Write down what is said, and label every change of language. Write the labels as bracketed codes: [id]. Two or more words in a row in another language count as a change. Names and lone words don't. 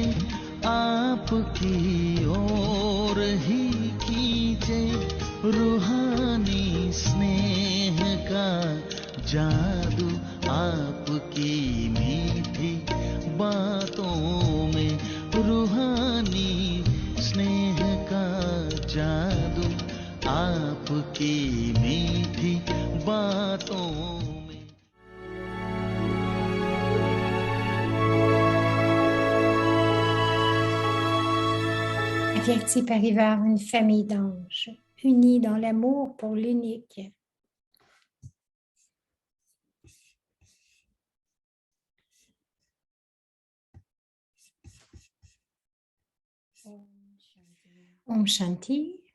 [hi] आपकी ओर ही खींचे रूहानी स्नेह का जादू आपकी मीठी बातों में रूहानी स्नेह का जादू आपकी मीठी बातों में [fr] Averti par Ivar, une famille d'anges, unis dans l'amour pour l'unique. [hi] Om Shanti.